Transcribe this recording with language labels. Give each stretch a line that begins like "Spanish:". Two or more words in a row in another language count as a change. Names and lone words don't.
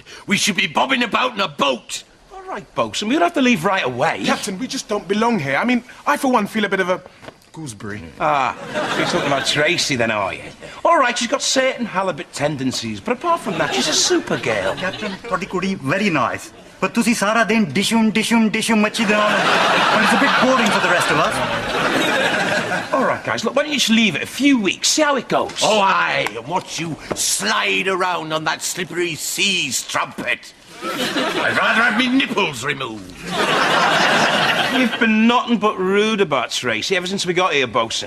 English: We should be bobbing about in a boat. All right, bosun, we don't have to leave right away. Captain, we just don't belong here. I mean, I for one feel a bit of a gooseberry. Ah, so you're talking about Tracy then, are you? All right, she's got certain halibut tendencies, but apart from that, she's a super girl. Captain,
Punjabi: ਤੁਹਾਡੀ ਕੁੜੀ
English: very nice.
Punjabi: But ਤੁਸੀਂ ਸਾਰਾ ਦਿਨ ਡਿਸ਼um ਮੱਛੀ ਦੇ ਨਾਲ.
English: And it's a bit boring for the rest of us. All right, guys, look, why don't you just leave it a few weeks, see how it goes? Oh, aye, and watch you slide around on that slippery seas trumpet. I'd rather have me nipples removed. You've been nothing but rude about Tracy ever since we got here, bosun.